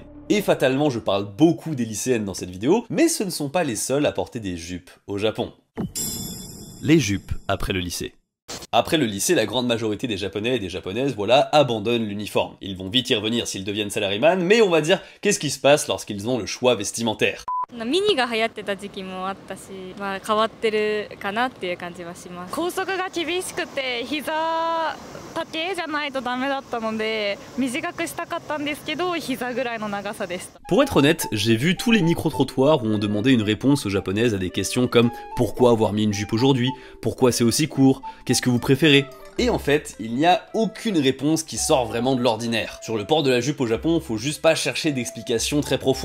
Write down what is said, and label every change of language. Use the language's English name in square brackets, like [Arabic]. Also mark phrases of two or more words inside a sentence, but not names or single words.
[French] Et fatalement, je parle beaucoup des lycéennes dans cette vidéo, mais ce ne sont pas les seuls à porter des jupes au Japon. Les jupes après le lycée. Après le lycée, la grande majorité des Japonais et des Japonaises, voilà, abandonnent l'uniforme. Ils vont vite y revenir s'ils deviennent salaryman, mais on va dire, qu'est-ce qui se passe lorsqu'ils ont le choix vestimentaire? [Japanese] ミニが流行ってた時期もあったし、まあ変わってるかなっていう感じはします。校則が厳しくて膝丈じゃないとダメだったので、短くしたかったんですけど、膝ぐらいの長さでした。 [French] Pour être honnête, j'ai vu tous les micro-trottoirs où on demandait une réponse aux japonaises à des questions comme pourquoi avoir mis une jupe aujourd'hui, pourquoi c'est aussi court, qu'est-ce que vous préférez? Et en fait, il n'y a aucune réponse qui sort vraiment de l'ordinaire. Sur le port de la jupe au Japon, faut juste pas chercher d'explications très profondes.